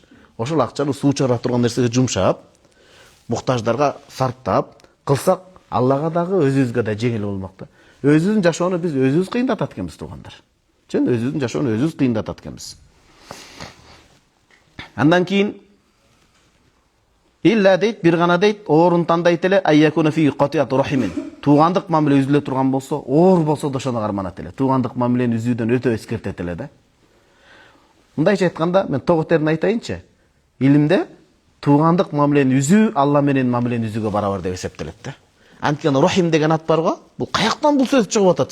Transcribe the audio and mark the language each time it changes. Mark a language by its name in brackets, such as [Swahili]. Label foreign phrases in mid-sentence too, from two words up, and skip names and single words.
[Kyrgyz] Ошол акчаны суу чыгара турган нерсеге жумшап, муктаждарга сарптап кылсак, Аллага дагы өзүбүзгө да жеңил болмок да. Өзүбүздүн жашоону биз өзүбүз кыйындатат экенбиз туугандар. Чын өзүбүздүн жашоону өзүбүз кыйындатат экенбиз. Андан кийин илля дейт, бир гана дейт, оорун тандайт эле, [Arabic] أن يكون في قطيعة رحم. [Kyrgyz] Туугандык мамиле үзүлө турган болсо, оор болсо да ошону карманат эле. Туугандык мамилени үзүүдөн өтө эскертет эле да. Мындайча айтканда, мен тоготерин айтайынчы. Илимде туугандык мамилени үзүү Алла менен мамилени үзүүгө барабар деп эсептелет да. Анткени рахим деген ат бар го. Бул каяктан бул сөз чыгып атат?